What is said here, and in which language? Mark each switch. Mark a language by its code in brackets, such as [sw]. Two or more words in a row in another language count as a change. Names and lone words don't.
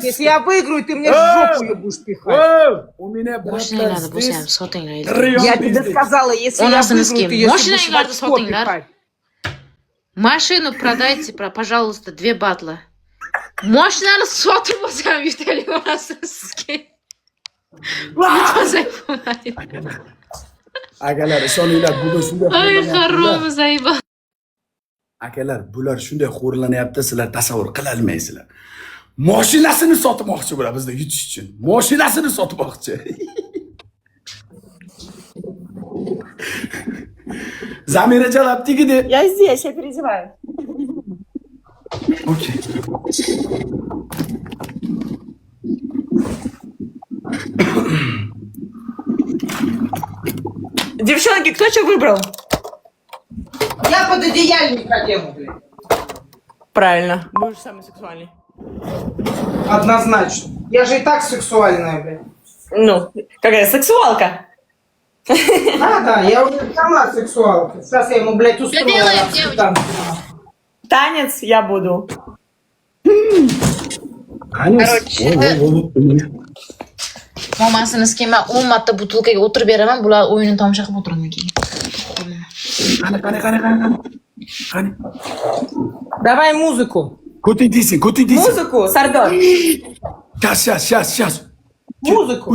[ru] Если я выиграю, ты мне в жопу ее будешь пихать. У меня Больше не надо, пусть я сотый. Я тебе сказала, если У я нас на выиграю, схеме. ты ее Можно будешь в иногда очко сотый, да? пихать. Машину продайте, пожалуйста, 2 батла. Можно сотый возьмем, Виталий, у нас на схеме. [uz] Akalar, ishoninglar, bugun shunday Ay, harom zaybal. Akalar, bular shunday xo'rlanyapti, sizlar tasavvur qila olmaysizlar. Mashinasini sotmoqchi bular bizda yutish uchun. Mashinasini sotmoqchi. Zamira Jalab tegdi. [ru] Я здесь, я переодеваю. Окей. Девчонки, кто что выбрал? Я под одеяльник одену, блядь. Правильно, будешь самый сексуальный. Однозначно. Я же и так сексуальная, блядь. Ну, какая сексуалка. Да, я уже сама сексуалка. Сейчас я ему, блядь, устрою. Что делаем, девочка? Танец я буду. [uz] Mamasini skhema 10 marta butulkaga o'tirib beraman, bular o'yinini tomosha qilib o'tiraman keyin. Qani. [ru] Давай музыку. [uz] Ko'ting deysin. [ru] Музыку, Сардор. Сейчас. Музыку.